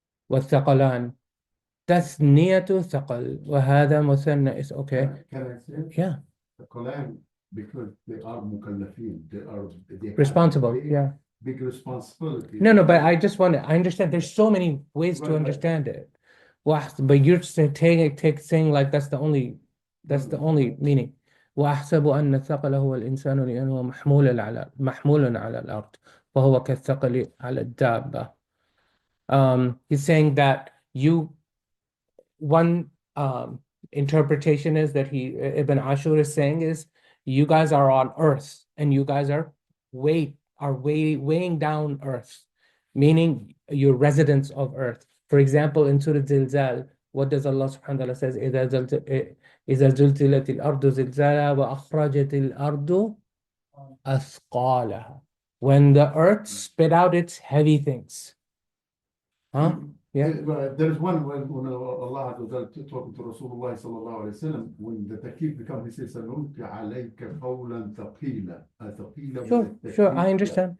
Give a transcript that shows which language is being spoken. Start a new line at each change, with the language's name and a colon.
Arabic: والثقلان تثنية ثقل وهذا مثنى
English: is okay. Can I say? Yeah. The Quran, because they are mukallafin, they have Responsible, big, yeah. big responsibility. No, but I understand there's so many ways to Right. understand it. But you're saying like that's the only meaning.
Arabic: وأحسب أن الثقل هو الإنسان لأنه محمول على الأرض فهو كالثقل على الدابة.
English: He's saying that one interpretation is that Ibn Ashur is saying is you guys are on earth and you guys are weighing down earth, meaning your residents of earth. For example, in Surah Zilzal, what does Allah subhanahu wa ta'ala says?
Arabic: إذا زلزلت الأرض زلزالها وأخرجت الأرض أثقالها.
English: When the earth spit out its heavy things. Huh? Yeah. There's one when Allah was talking to Rasulullah sallallahu alayhi wa sallam, when the takif becomes, he says,
Arabic: سَنُلْقِ عَلَيْكَ قَوْلًا ثَقِيلًا.
English: Sure, I understand.